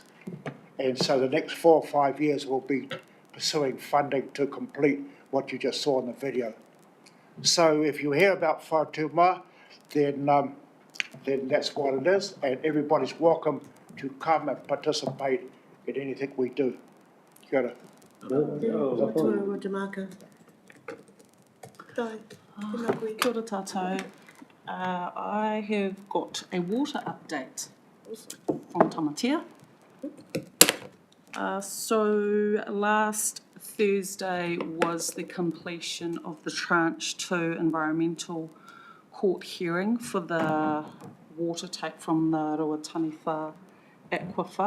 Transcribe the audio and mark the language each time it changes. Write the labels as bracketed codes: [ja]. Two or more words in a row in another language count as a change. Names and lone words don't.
[en] And so the next 4 or 5 years we'll be pursuing funding to complete what you just saw in the video. So if you hear about Whātua, then that's what it is, and everybody's welcome to come and participate in anything we do. [mi] Kia ora. Tō te maka. Tai, tēnā koe. Kia ora tātou. [en] I have got a water update from Tamatea. So last Thursday was the completion of the Tranche 2 environmental court hearing for the water take from the Ruataniwha aquifer.